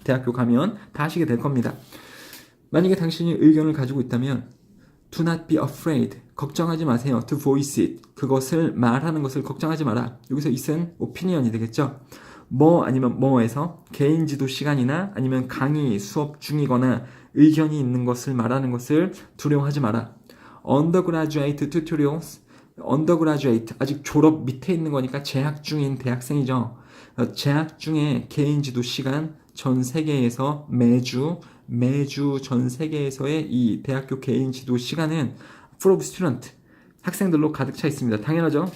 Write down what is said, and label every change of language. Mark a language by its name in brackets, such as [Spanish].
[Korean] 대학교 가면 다 하시게 될 겁니다. 만약에 당신이 의견을 가지고 있다면 [English] Do not be afraid. [Korean] 걱정하지 마세요. [English] To voice it. [Korean] 그것을 말하는 것을 걱정하지 마라. 여기서 it은 opinion이 되겠죠. 뭐 아니면 뭐에서 개인 지도 시간이나 아니면 강의 수업 중이거나 의견이 있는 것을 말하는 것을 두려워하지 마라. [English] Undergraduate tutorials. Undergraduate. [Korean] 아직 졸업 밑에 있는 거니까 재학 중인 대학생이죠. 재학 중에 개인 지도 시간 전 세계에서 매주 전 세계에서의 이 대학교 개인 지도 시간은 [English] full of student, [Korean] 학생들로 가득 차 있습니다. 당연하죠.